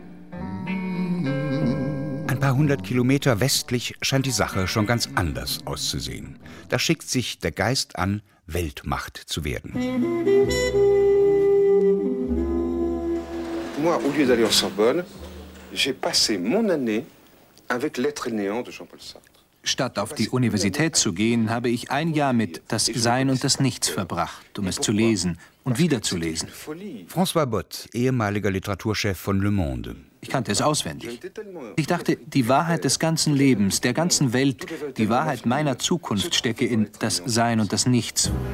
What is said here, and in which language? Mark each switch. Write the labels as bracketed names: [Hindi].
[German] Ein paar hundert Kilometer westlich scheint die Sache schon ganz anders auszusehen. Da schickt sich der Geist an, Weltmacht zu werden. [French] Moi, au lieu d'aller en Sorbonne, j'ai passé mon année avec Lettres néant de Jean-Paul Sartre. [German] Statt auf die Universität zu gehen, habe ich ein Jahr mit Das Sein und das Nichts verbracht, um es zu lesen und wiederzulesen. François Bott, ehemaliger Literaturchef von Le Monde. Ich kannte es auswendig. Ich dachte, die Wahrheit des ganzen Lebens, der ganzen Welt, die Wahrheit meiner Zukunft stecke in Das Sein und das Nichts.